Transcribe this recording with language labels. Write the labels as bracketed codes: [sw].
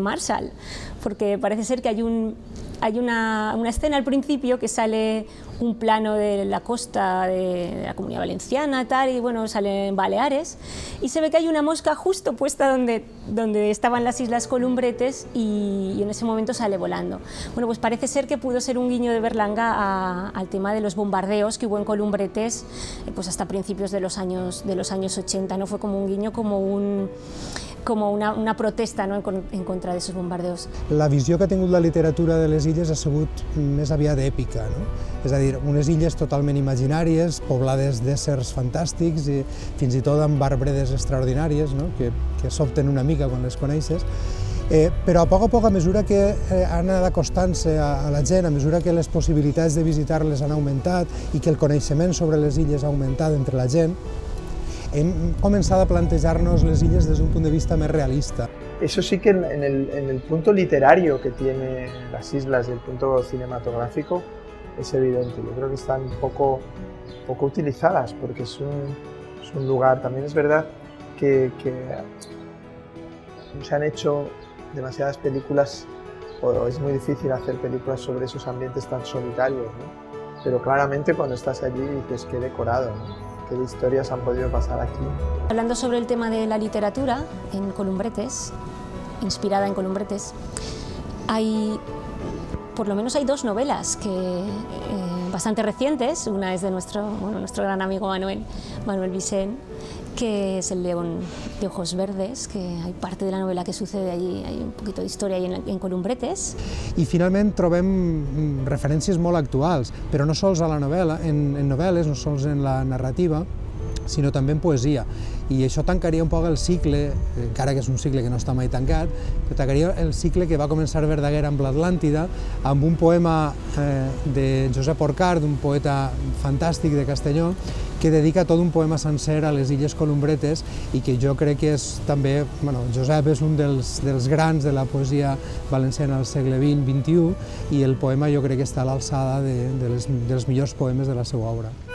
[es] Marshall, porque parece ser que hay una escena al principio que sale un plano de la costa de la Comunidad Valenciana, tal, y bueno, sale en Baleares, y se ve que hay una mosca justo puesta donde estaban las Islas Columbretes, y en ese momento sale volando. Bueno, pues parece ser que pudo ser un guiño de Berlanga al tema de los bombardeos que hubo en Columbretes, pues hasta principios de los años 80, no fue como un guiño, como una protesta, no?, en contra [ca] d'aquests [es] bombardeos. [ca] La visió que ha tingut la literatura de les illes ha sigut més aviat èpica, no? És a dir, unes illes totalment imaginàries, poblades d'éssers fantàstics i fins i tot amb arbredes extraordinàries, no?, que sobten una mica quan les coneixes. Però a poc, a mesura que han anat acostant-se a la gent, a mesura que les possibilitats de visitar-les han augmentat i que el coneixement sobre les illes ha augmentat entre la gent, hem començat a plantejar-nos les illes des d'un punt de vista més realista. [es] Eso sí que en el punto literario que tiene las islas y el punto cinematográfico es evidente. Yo creo que están poco utilizadas porque es un lugar. También es verdad que se han hecho demasiadas películas, o es muy difícil hacer películas sobre esos ambientes tan solitarios, ¿no? Pero claramente cuando estás allí dices qué decorado, ¿no? Qué historias han podido pasar aquí. Hablando sobre el tema de la literatura en Columbretes, inspirada en Columbretes, por lo menos hay dos novelas bastante recientes. Una es de nuestro gran amigo Manuel Vicent, que es El león de ojos verdes, que hay parte de la novela que sucede allí, hay un poquito de història allí en Columbretes. [ca] I finalment trobem referències molt actuals, però no sols a la novel·la, en novel·les, no sols en la narrativa, sinó també en poesia. I això tancaria un poc el cicle, encara que és un cicle que no està mai tancat, però tancaria el cicle que va començar Verdaguer amb l'Atlàntida, amb un poema de Josep Orcard, un poeta fantàstic de Castelló, que dedica tot un poema sencer a les Illes Columbretes i que jo crec que és també, Josep és un dels grans de la poesia valenciana del segle XX-XXI i el poema jo crec que està a l'alçada dels millors poemes de la seva obra.